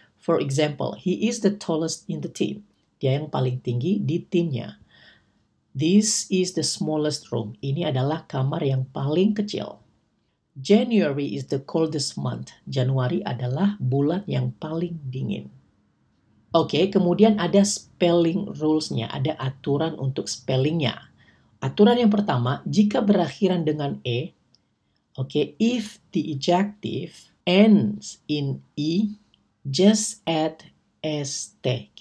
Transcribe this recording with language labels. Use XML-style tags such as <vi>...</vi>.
<en>For example, he is the tallest in the team.</en> <id>Dia yang paling tinggi di timnya.</id> <en>This is the smallest room.</en> <id>Ini adalah kamar yang paling kecil.</id> <en>January is the coldest month.</en> <id>Januari adalah bulan yang paling dingin. Oke, kemudian ada spelling rules-nya, ada aturan untuk spellingnya. Aturan yang pertama, jika berakhiran dengan e,</id> <en>if the adjective ends in e, just add st.</en>